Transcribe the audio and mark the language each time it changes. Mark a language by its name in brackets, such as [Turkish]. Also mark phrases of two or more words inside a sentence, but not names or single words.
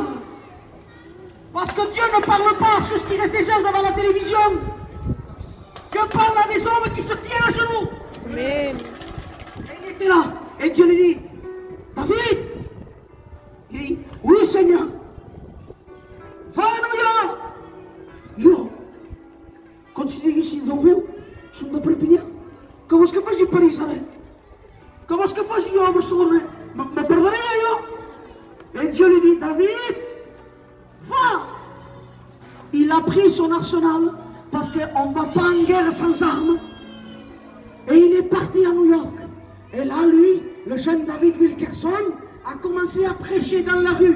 [French] Parce que Dieu ne parle pas à ceux qui restent des heures devant la télévision. Dieu parle à des hommes qui se tiennent à genoux. Amen. Et il était là. Et Dieu lui dit, David. Il dit, oui Seigneur. Va à New York. [Catalan] Yo, consideri si Déu meu, som de Perpinyà. Què vols que faci a París ara? Què vols que faci jo a Barcelona? Me perdré jo? [French] Et Dieu lui dit, David, va. Il a pris son arsenal parce qu'on ne va pas en guerre sans armes. Et il est parti à New York. Et là, lui, le jeune David Wilkerson, a commencé à prêcher dans la rue.